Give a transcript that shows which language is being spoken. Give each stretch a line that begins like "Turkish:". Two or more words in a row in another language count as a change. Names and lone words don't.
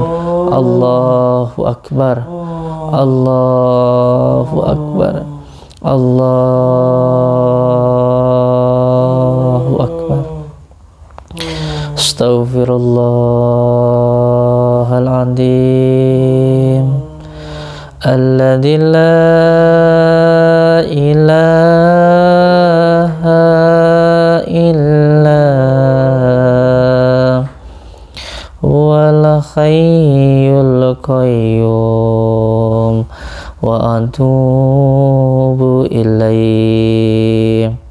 Arabic: الله أكبر، الله أكبر، الله أكبر. أستغفر الله العظيم الذي لا إله إلا هو الحي القيوم وأتوب إليه.